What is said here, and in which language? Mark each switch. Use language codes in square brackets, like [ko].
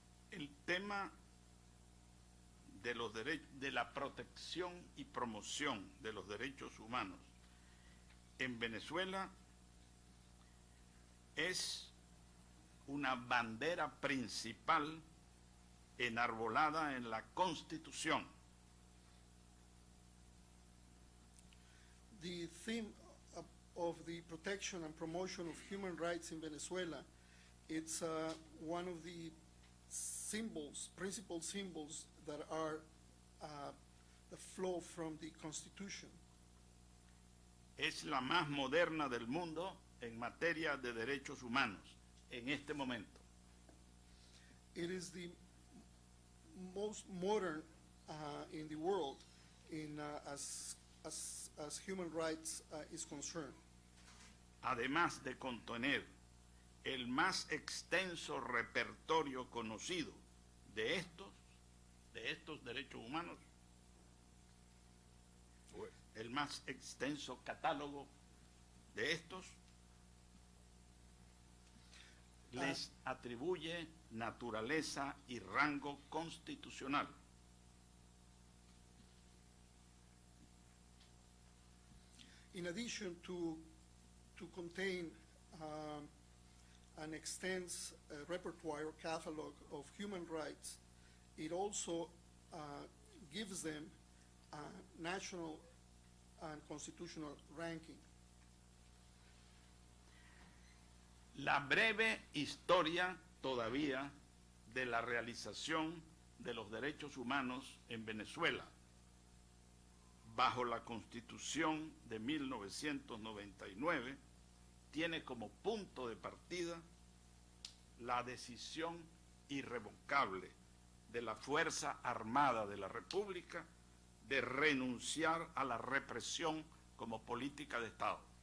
[es] El tema de los de la protección y promoción de los derechos humanos en Venezuela es una bandera principal enarbolada en la Constitución. [en] The theme of the protection and promotion of human rights in Venezuela, it's one of the symbols, principal symbols that are that flow from the Constitution. [es] Es la más moderna del mundo en materia de derechos humanos en este momento. [en] It is the most modern in the world in as human rights is concerned. [es] Además de contener el más extenso repertorio conocido de estos derechos humanos, el más extenso catálogo de estos, les atribuye naturaleza y rango constitucional. [en] In addition to contain an extensive repertoire or catalog of human rights, it also gives them a national and constitutional ranking. [es] La breve historia todavía de la realización de los derechos humanos en Venezuela bajo la Constitución de 1999 tiene como punto de partida la decisión irrevocable de la Fuerza Armada de la República de renunciar a la represión como política de Estado.